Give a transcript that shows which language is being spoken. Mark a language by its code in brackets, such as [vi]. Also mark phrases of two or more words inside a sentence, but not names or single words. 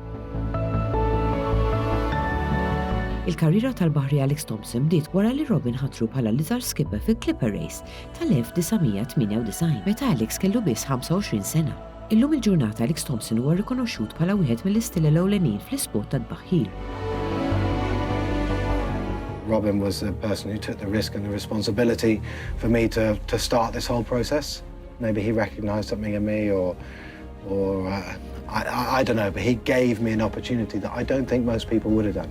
[mt] Il-karriera tal-baħri Alex Thompson bdiet wara li Robin ħatru bħala l-iżgħar skipper fil-Clipper Race tal-1998 meta Alex kellu biss 25 sena. Illum il-ġurnata Alex Thompson huwa rikonoxxut bħala wieħed mill-istilla ewlenin fl-isport tat-tbaħħir. [en] Robin was the person who took the risk and the responsibility for me to start this whole process. Maybe he recognized something in me or I don't know, but he gave me an opportunity that I don't think most people would have done.